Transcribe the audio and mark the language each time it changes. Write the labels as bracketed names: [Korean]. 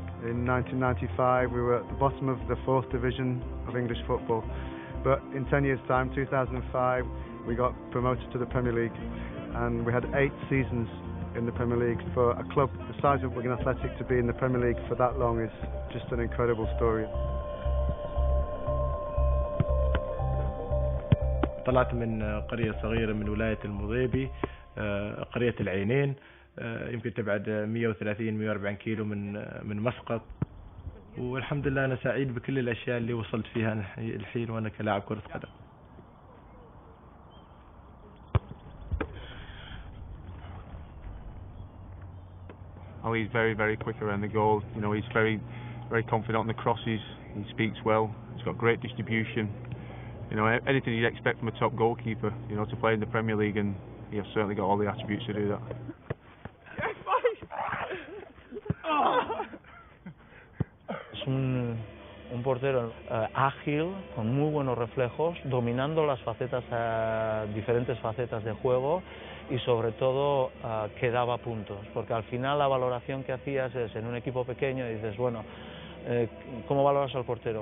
[English] In 1995 we were at the bottom of the 4th division of English football, but in 10 years time, 2005, we got promoted to the Premier League, and we had 8 seasons in the Premier League. For a club the size of Wigan Athletic to be in the Premier League for that long is just an incredible story. [Arabic] طلعت من قرية صغيرة من ولاية المضيبي، قرية العينين، يمكن تبعد 130-140 كيلو من مسقط، والحمد لله أنا سعيد بكل الأشياء اللي وصلت فيها الحين وأنا كلاعب كرة قدم. [English] Oh, he's very quick around the goal. You know, he's very confident on the crosses. He speaks well. He's got great distribution. You know, anything you'd expect from a top goalkeeper, you know, to play in the Premier League, and he has certainly got all the attributes to do that. [Spanish] Es un portero ágil, con muy buenos reflejos, dominando las diferentes facetas de juego, y sobre todo que daba puntos, porque al final la valoración que hacías es en un equipo pequeño y dices, bueno, ¿cómo valoras al portero?